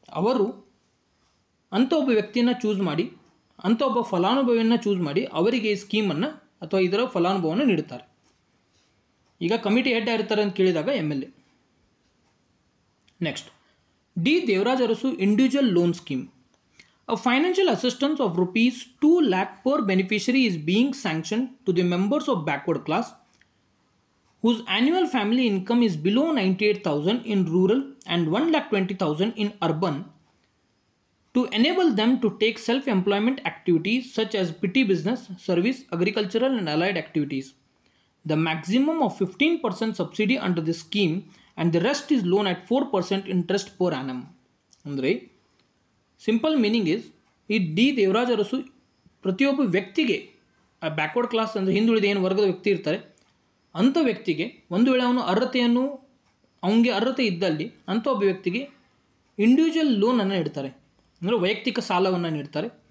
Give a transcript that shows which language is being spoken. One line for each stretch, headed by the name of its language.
Kannada: ಅವರು ಅಂಥ ಒಬ್ಬ ವ್ಯಕ್ತಿಯನ್ನು ಚೂಸ್ ಮಾಡಿ ಅಂಥ ಒಬ್ಬ ಫಲಾನುಭವಿಯನ್ನು ಚೂಸ್ ಮಾಡಿ ಅವರಿಗೆ ಈ ಸ್ಕೀಮನ್ನು ಅಥವಾ ಇದರ ಫಲಾನುಭವವನ್ನು ನೀಡುತ್ತಾರೆ. ಈಗ ಕಮಿಟಿ ಹೆಡ್ ಆಗಿರ್ತಾರೆ ಅಂತ ಕೇಳಿದಾಗ MLA. Next, D Devaraj Arasu individual loan scheme.
English: A financial assistance of rupees 2 lakh per beneficiary is being sanctioned to the members of backward class whose annual family income is below 98,000 in rural and 1,20,000 in urban to enable them to take self-employment activities such as petty business, service, agricultural and allied activities. The maximum of 15% subsidy under this scheme and the rest is loan at 4% interest per annum.
Kannada: ಅಂದರೆ
English: simple meaning is
Kannada: ಈ D Devaraja Arasu ಪ್ರತಿಯೊಬ್ಬ ವ್ಯಕ್ತಿಗೆ backward class ಅಂದರೆ ಹಿಂದುಳಿದ ಏನು ವರ್ಗದ ವ್ಯಕ್ತಿ ಇರ್ತಾರೆ ಅಂಥ ವ್ಯಕ್ತಿಗೆ ಒಂದು ವೇಳೆ ಅವನಿಗೆ ಅರ್ಹತೆ ಇದ್ದಲ್ಲಿ ಅಂಥ ಒಬ್ಬ ವ್ಯಕ್ತಿಗೆ ಇಂಡಿವಿಜುವಲ್ ಲೋನನ್ನು ನೀಡ್ತಾರೆ, ಅಂದರೆ ವೈಯಕ್ತಿಕ ಸಾಲವನ್ನು ನೀಡ್ತಾರೆ.